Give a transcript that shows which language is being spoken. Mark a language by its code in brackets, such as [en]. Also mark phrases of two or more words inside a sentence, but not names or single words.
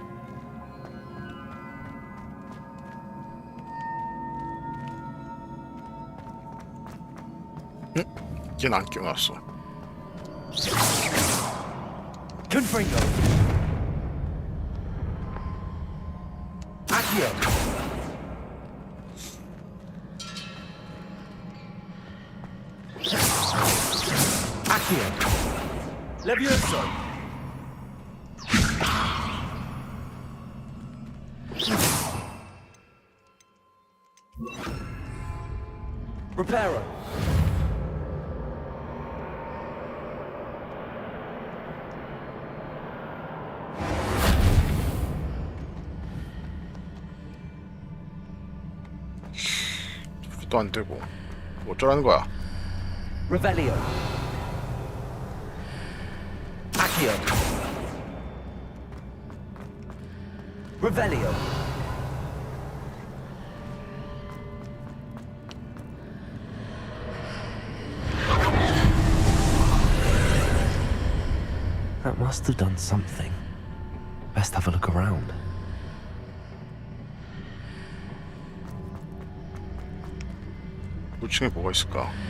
[ko] 얘는 안 깨어났어. [la] Confringo. Accio. Accio. Levioso. Reparo. [ko] 또 안 되고 어쩌라는 거야? [la] Revelio. Accio. Revelio. [en] That must have done something. Best have a look around. [ko] 우층에 뭐가 있을까?